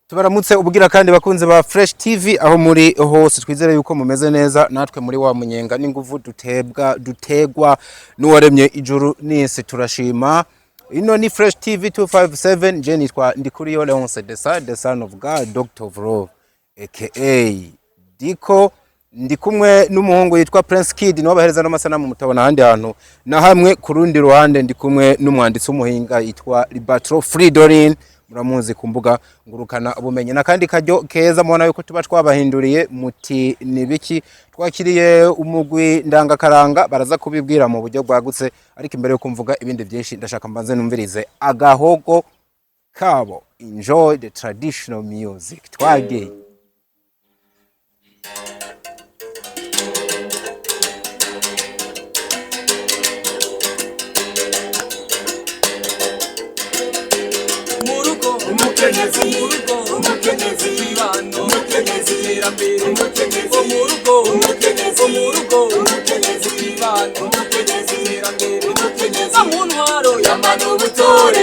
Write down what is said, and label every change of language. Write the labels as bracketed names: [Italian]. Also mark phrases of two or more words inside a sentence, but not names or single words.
[Rundi] Tubaramutse ubugira kandi bakunze ba Fresh TV aho muri hose twizere yuko mumeze neza natwe muri wa munyenga n'inguvu dutegwa n'uwaremye ijuru n'isi turashima. Ino ni Fresh TV 257 je nitwa Ndikuriyo Leonce [English] the son of God, Doctor of Love [Rundi] aka Diko. Ndi kumwe n'umuhungu yitwa Prince Kid no bahereza no masanamu mutabona handi hantu na hamwe ku rundi ruhande ndi kumwe n'umwanditsi w'umuhinga yitwa Libatro Fridorin muramuzi kumbuga ngurukana ubumenye na kandi kajyo keza mubona yuko tuba twabahinduriye muti nibiki twakiriye umugwi ndangakaranga baraza kubibwira mu buryo bwagutse ariko imbere yo kumvuga ibindi byinshi ndashaka mbanze numvirize agahogo kabo. [English] Enjoy the traditional music twage. [Rundi] Umukenyezi ibano umukenyezi iterambere umurugo umukenyezi ibano umukenyezi iterambere mu ntwaro y'amano ubutore